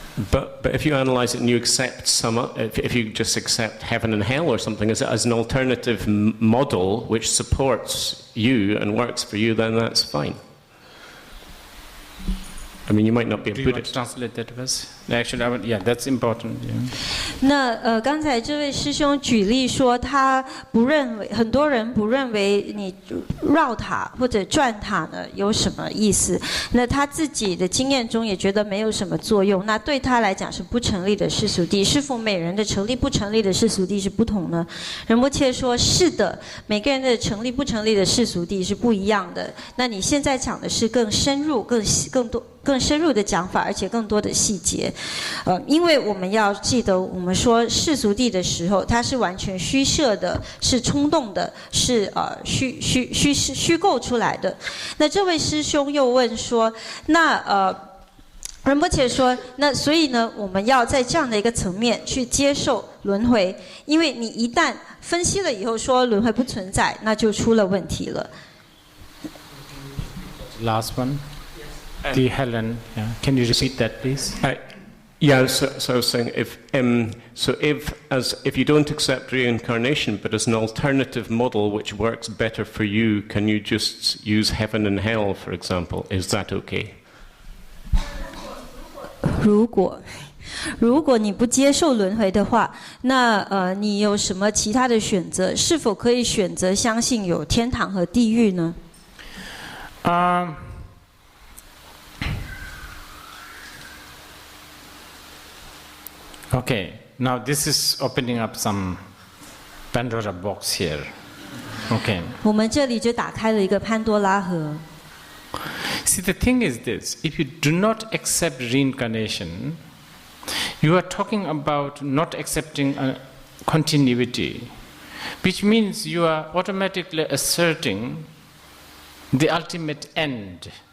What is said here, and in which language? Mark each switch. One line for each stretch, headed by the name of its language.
English: But if you analyze it and you accept if you just accept heaven and hell or something as an alternative model which supports you and works for you, then that's fine. I mean, you might not be a Buddhist. Do you want to Buddhist. translate that verse? Actually, yeah, that's important. Yeah.
Chinese: 那刚才这位师兄举例说，他不认为，很多人不认为你绕塔或者转塔呢有什么意思。那他自己的经验中也觉得没有什么作用。那对他来讲是不成立的世俗谛，是否每人的成立不成立的世俗谛是不同呢？仁波切说是的，每个人的成立不成立的世俗谛是不一样的。那你现在讲的是更深入、更深入的讲法，而且更多的细节。因为我们要记得，我们说世俗谛的时候，它是完全虚设的，是冲动的，是虚构出来的。那这位师兄又问说，那仁波切说，那所以呢，我们要在这样的一个层面去接受轮回，因为你一旦分析了以后说轮回不存在，那就出了问题了。
English: Last one. The Helen, yeah. Can you repeat that, please? Yeah, so I was saying if you don't accept reincarnation, but as an alternative model which works better for you, can you just use heaven and hell, for example? Is that okay?
Chinese: 如果你不接受轮回的话，那你有什么其他的选择？是否可以选择相信有天堂和地狱呢？
English: Okay, now this is opening up some Pandora box here. Okay.
Chinese: 我们这里就打开了一个潘多拉盒。
English: see, the thing is this: if you do not accept reincarnation, you are talking about not accepting a continuity, which means you are automatically asserting the ultimate end.